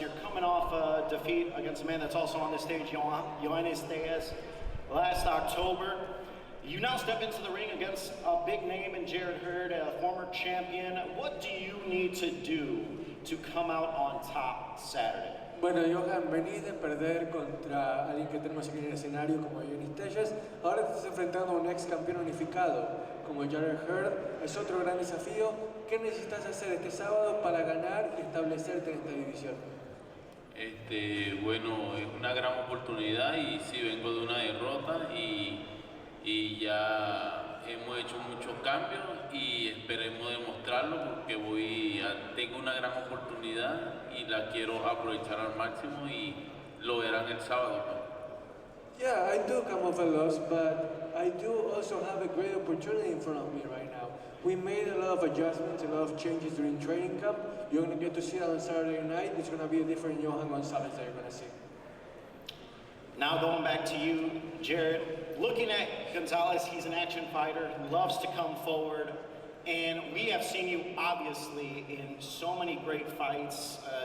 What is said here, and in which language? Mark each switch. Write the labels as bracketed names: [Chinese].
[English] You're coming off a defeat against a man that's also on this stage, Yoenis Diaz, last October. You now step into the ring against a big name in Jared Hurd, a former champion. What do you need to do to come out on top Saturday? [Spanish] Bueno, Johan, venís de perder contra alguien que tenemos aquí en el escenario como Yoenis Diaz. Ahora te estás enfrentando a un ex campeón unificado como Jared Hurd. Es otro gran desafío. ¿Qué necesitas hacer este sábado para ganar y establecerte en esta división? Bueno, es una gran oportunidad y sí, vengo de una derrota y ya hemos hecho muchos cambios y esperemos demostrarlo porque tengo una gran oportunidad y la quiero aprovechar al máximo y lo verán el sábado. [English] Yeah, I do come off a loss, but I do also have a great opportunity in front of me right now. We made a lot of adjustments, a lot of changes during training camp. You're going to get to see that on Saturday night. It's going to be a different Johan Gonzalez that you're going to see. Now going back to you, Jared, looking at Gonzalez, he's an action fighter, loves to come forward, and we have seen you obviously in so many great fights.